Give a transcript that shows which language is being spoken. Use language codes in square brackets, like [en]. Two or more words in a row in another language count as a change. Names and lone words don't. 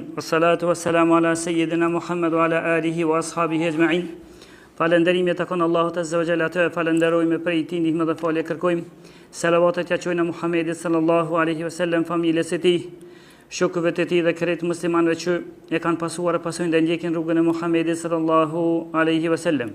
[ar] والصلاة والسلام على سيدنا محمد وعلى آله وأصحابه أجمعين. [sq] Falënderimi takon Allahut [ar] عز وجل, [sq] atë falenderojmë për tij, ndihmë dhe falje kërkojmë. Salavatet ja çojmë Muhamedit [ar] صلى الله عليه وسلم, [sq] familjes së tij, shokëve të tij dhe krejt muslimanëve që e kanë pasuar e pasojnë dhe ndjekin rrugën e Muhamedit [ar] صلى الله عليه وسلم.